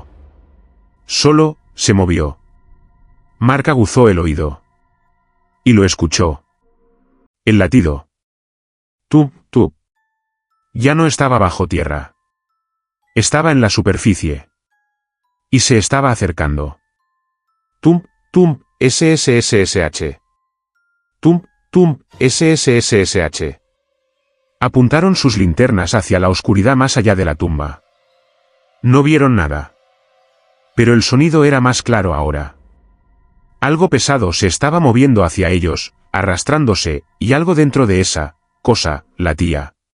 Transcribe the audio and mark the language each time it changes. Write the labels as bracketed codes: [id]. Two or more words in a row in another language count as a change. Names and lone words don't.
[es] Solo, se movió. Mark aguzó el oído. Y lo escuchó. El latido. Tup, tup. Ya no estaba bajo tierra. Estaba en la superficie. Y se estaba acercando. Tump, tump, SSSSH. Tump, tump, SSSSH. Apuntaron sus linternas hacia la oscuridad más allá de la tumba. No vieron nada. Pero el sonido era más claro ahora. Algo pesado se estaba moviendo hacia ellos, arrastrándose, y algo dentro de esa cosa latía.